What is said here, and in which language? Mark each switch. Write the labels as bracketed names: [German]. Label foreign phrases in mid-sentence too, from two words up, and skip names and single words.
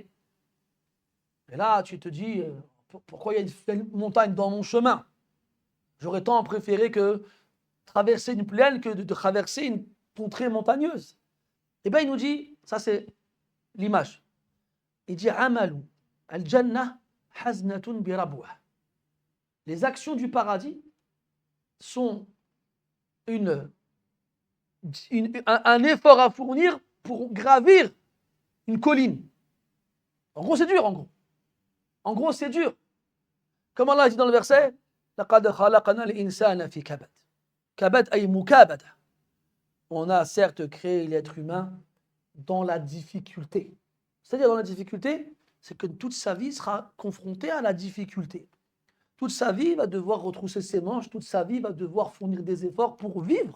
[French] Et là, tu te dis, pourquoi il y a une montagne dans mon chemin? J'aurais tant préféré que traverser une plaine que de traverser une contrée montagneuse. Et bien, il nous dit, ça c'est l'image. Il dit, [Arabic] عمل الجنة حزنة بربوة. [French] Les actions du paradis sont un effort à fournir pour gravir une colline. En gros, c'est dur, En gros, c'est dur. Comme Allah dit dans le verset, [Arabic] لَقَدْ خَلَقَنَا الْإِنسَانَ فِي كَبَدٍ. كبد أي مكابدة. [French] On a certes créé l'être humain dans la difficulté. C'est-à-dire dans la difficulté, c'est que toute sa vie sera confrontée à la difficulté. Toute sa vie va devoir retrousser ses manches, toute sa vie va devoir fournir des efforts pour vivre.